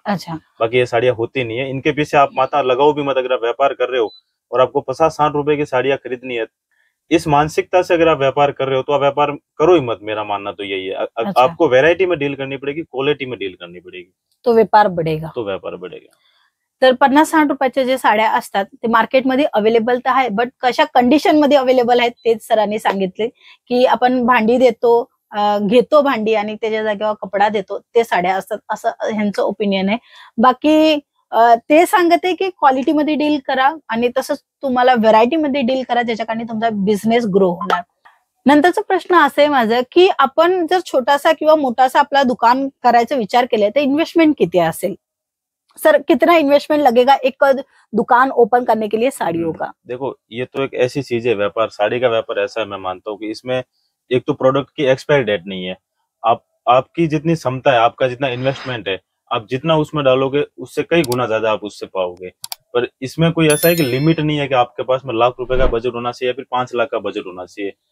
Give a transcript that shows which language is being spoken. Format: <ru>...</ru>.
<hi>अच्छा। बाकी ये साड़ियां होती नहीं है। इनके पीछे आप माथा लगाओ भी मत। अगर आप व्यापार कर रहे हो और आपको 50-60 रुपए की साड़ियां खरीदनी है, इस मानसिकता से अगर आप व्यापार कर रहे हो तो आप व्यापार करो ही मत। मेरा मानना तो यही है। अच्छा। आपको वैरायटी में डील करनी पड़ेगी, क्वालिटी में डील करनी पड़ेगी, तो व्यापार बढ़ेगा।</hi> <mr>तर 50-60 रुपयाच्या जे साड्या असतात ते मार्केटमध्ये अवेलेबल तर आहे, बट कशा कंडिशन मध्ये अवेलेबल आहेत तेच सरांनी सांगितले की आपण भांडी देतो, घेतो भांडी आणि त्याच्या जागेवर कपडा देतो, ते साड्या असतात असं ह्यांचं ओपिनियन आहे। बाकी ते सांगते की क्वालिटी मध्ये डील करा आणि तसंच तुम्हाला व्हरायटी मध्ये डील करा, ज्याच्याकडे तुमचा बिझनेस ग्रो होणार। नंतरचा प्रश्न असा आहे माझा की आपण जर छोटासा किंवा मोठासा आपला दुकान करायचा विचार केलाय तर इन्व्हेस्टमेंट किती असेल?</mr> <hi>सर, कितना इन्वेस्टमेंट लगेगा एक दुकान ओपन करने के लिए साड़ियों का? देखो, ये तो एक ऐसी चीज है, व्यापार, साड़ी का व्यापार ऐसा है, मैं मानता हूँ कि इसमें एक तो प्रोडक्ट की एक्सपायरी डेट नहीं है। आपकी जितनी क्षमता है, आपका जितना इन्वेस्टमेंट है, आप जितना उसमें डालोगे उससे कई गुना ज्यादा आप उससे पाओगे। पर इसमें कोई ऐसा है कि लिमिट नहीं है कि आपके पास में लाख रुपए का बजट होना चाहिए या फिर 5 लाख का बजट होना चाहिए।</hi>